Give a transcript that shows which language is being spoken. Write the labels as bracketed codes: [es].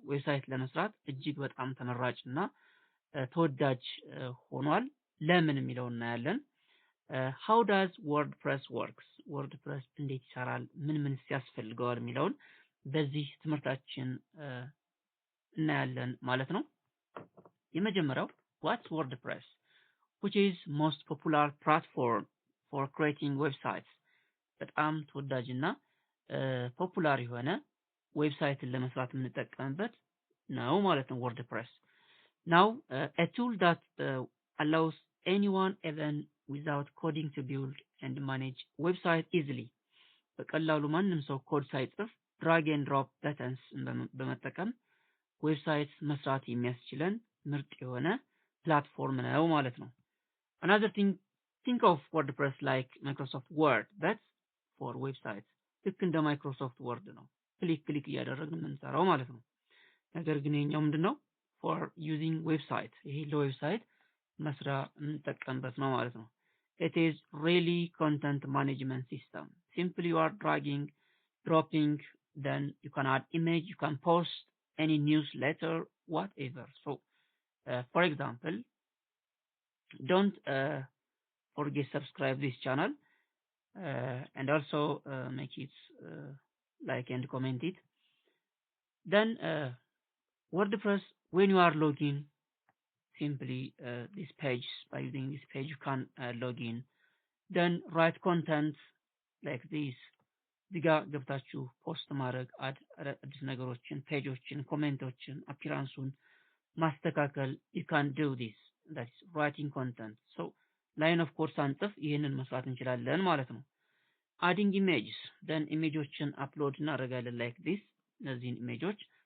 [am] ዌብሳይት ለመስራት እጅግ በጣም ተመራጭና ተወዳጅ ሆኗል። ለምን የሚለውን እናያለን። [en] How does WordPress works? [am] WordPress እንዴት ይሰራል? ምን ያስፈልገዋል የሚለውን በዚህ ትምህርታችን እናያለን ማለት ነው። የመጀመሪያው [en] what's WordPress? Which is most popular platform for creating websites? [am] በጣም ተወዳጅና ፖፑላር የሆነ ዌብሳይትን ለመስራት የምንጠቀምበት ነው ማለት ነው WordPress. [en] Now a tool that allows anyone even without coding to build and manage website easily. [am] በቀላሉ ማንም ሰው ኮድ ሳይጽፍ [en] drag and drop buttons [am] በመጠቀም ዌብሳይት መስራት የሚያስችለን ምርጥ የሆነ ፕላትፎርም ነው ማለት ነው። [en] Another thing, think of WordPress like Microsoft Word, but for websites. [am] ልክ እንደ ማይክሮሶፍት ወርድ ነው። ክሊክ እያደረግን የምንሰራው ማለት ነው። ነገር ግን የኛው ምንድነው? [en] for using website [am] ይሄ ለዌብሳይት መስሪያ የምንጠቀምበት ነው ማለት ነው። [en] It is really content management system. Simply you are dragging, dropping, then you can add image, you can post any newsletter, whatever. So, for example, don't forget subscribe this channel and also make it like and comment it. Then WordPress, when you are logging, simply this page, by using this page you can log in. Then write content like this. [am] እዚህ ጋር ገብታችሁ ፖስት ማድረግ አዲስ ነገሮችን ፔጆችን ኮሜንቶችን አፒራንሱን ማስተካከል [en] you can do this, that is writing content. So line of course [am] አንጥፍ ይሄንን መስራት እንችላለን ማለት ነው። [en] adding images, [am] then ኢሜጆችን አፕሎድ እናደርጋለን [en] like this [am] እነዚህን ኢሜጆች